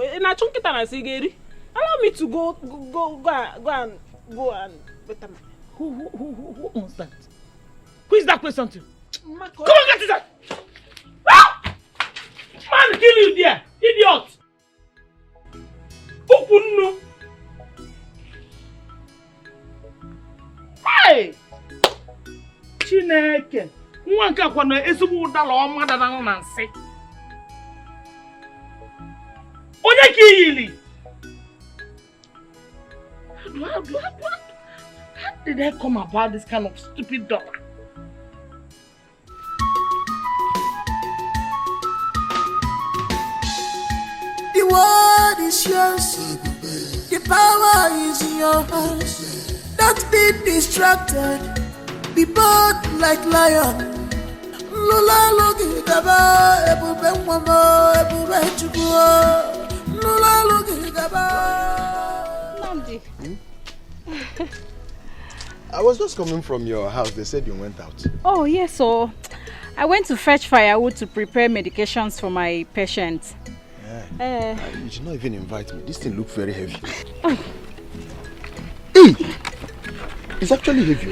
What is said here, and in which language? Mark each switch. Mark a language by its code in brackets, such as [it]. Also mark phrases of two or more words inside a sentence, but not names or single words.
[en] Allow me to go and better. Who owns that? Who is that question to? Come on, get it! Ah! Man, kill you there, idiot! Open. Hey! [ig] Chineke, nwa nke akwa na ezigbo ụdala ọma dara na nsị. Onye ka iyili? [en] How did I come about this kind of stupid daughter? The world is yours. The power is in your hands. Don't be distracted. Be bold like lion. [ig] Lula logi gaba ebube mama ebube chukwu. Lula logi gaba. [en] Nandi. I was just coming from your house. They said you went out. Oh, yes, so I went to fetch firewood to prepare medications for my patient. Yeah. You did not even invite me. This thing looked very heavy. Oh. Hey! It's actually heavy.